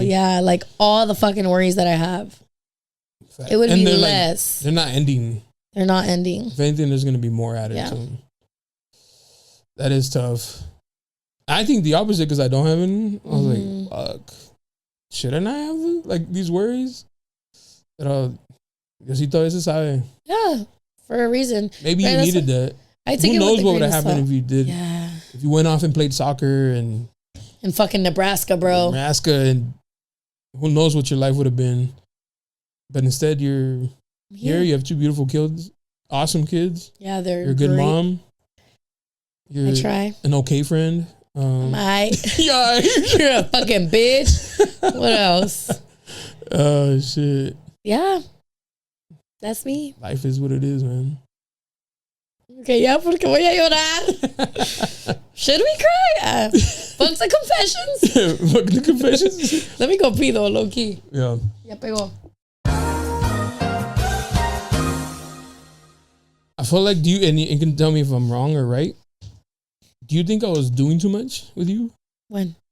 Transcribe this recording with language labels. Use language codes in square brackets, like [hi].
[en] Yeah, like all the fucking worries that I have. Fact. It would be less. Like, they're not ending. They're not ending. If anything, there's going to be more added to them. That is tough. I think the opposite because I don't have any. I was like, fuck. Shouldn't I have like these worries? [es] Pero Diosito veces sabe. [en] Yeah, for a reason. Maybe you needed that. I think who knows what would have happened if you did? Yeah. If you went off and played soccer and in fucking Nebraska, bro. And who knows what your life would have been. But instead you're here, you have two beautiful kids. Awesome kids. Yeah, they're You're a good mom. I try. An okay friend. Yeah. You're a fucking bitch. What else? Oh shit. Yeah. That's me. Life is what it is, man. [es] Okay, ya porque voy a llorar. [en] Should we cry? Fuck the confessions. Fuck the confessions. Let me go pee though, low key. Yeah. [es] Ya pegó. [en] I feel like and you can tell me if I'm wrong or right. Do you think I was doing too much with you? When?